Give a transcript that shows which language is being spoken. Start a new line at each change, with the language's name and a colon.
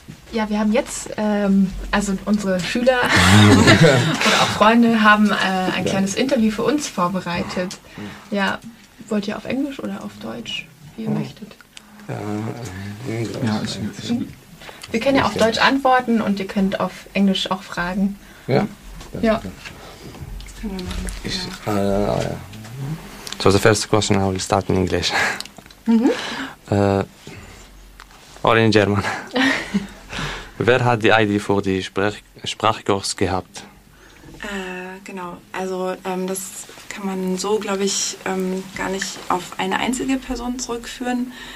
German: Ja, wir haben jetzt, also unsere Schüler oder auch Freunde haben ein kleines Interview für uns vorbereitet. Ja, wollt ihr auf Englisch oder auf Deutsch, wie ihr möchtet? Ja, wir können ja auf Deutsch antworten und ihr könnt auf Englisch auch fragen. Ja. Ja. Das können wir machen.
English: So the first question I will start in English. Or in German.
German: Wer hat die Idee für die Sprachkurs gehabt? Genau, also das kann man so, glaube ich, gar nicht auf eine einzige Person zurückführen.